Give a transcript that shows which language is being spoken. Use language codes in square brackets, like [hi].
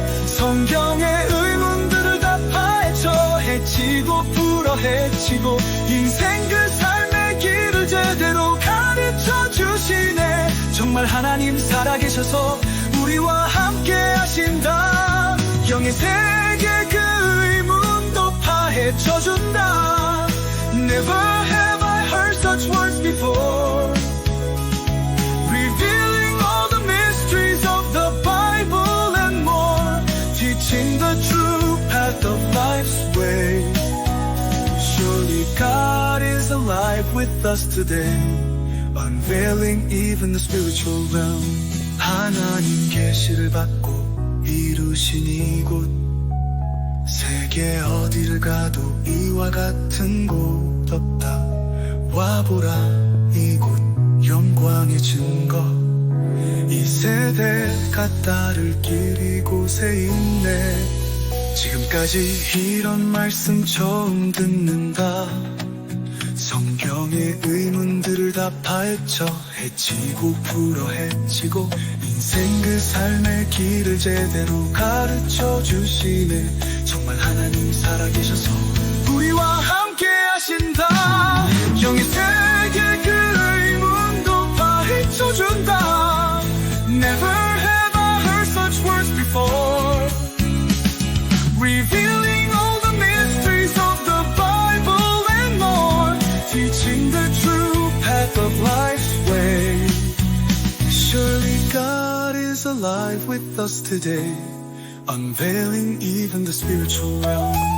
[ko] 성경의 의문들을 다 파헤쳐 헤치고 풀어 헤치고 인생 그 삶의 길을 제대로 가르쳐 주시네. 정말 하나님 살아계셔서 우리와 함께 하신다. 영의 세계 그 의문도 파헤쳐준다. [en] Never have I heard such words before. Revealing all the mysteries of the Bible and more. Teaching the true path of life's way. Surely God is alive with us today, unveiling even the spiritual realm. [ko] 하나님 계시를 받고 이루신 이곳, 세계 어디를 가도 이와 같은 곳 없다. 와보라 이곳 영광의 증거. 이 세대가 따를 길 이곳에 있네. 지금까지 이런 말씀 처음 듣는다. 성경의 의문들을 다 파헤쳐 헤치고 풀어 헤치고 인생 그 삶의 길을 제대로 가르쳐 주시네. 정말 하나님 살아계셔서 우리와 함께 하신다. 영의 세계 그 의문도 파헤쳐준다. [en] Never have I heard such words before. Revealing all the mysteries of the Bible and more. Teaching the true path of life's way. Surely God is alive with us today, unveiling even the spiritual realm.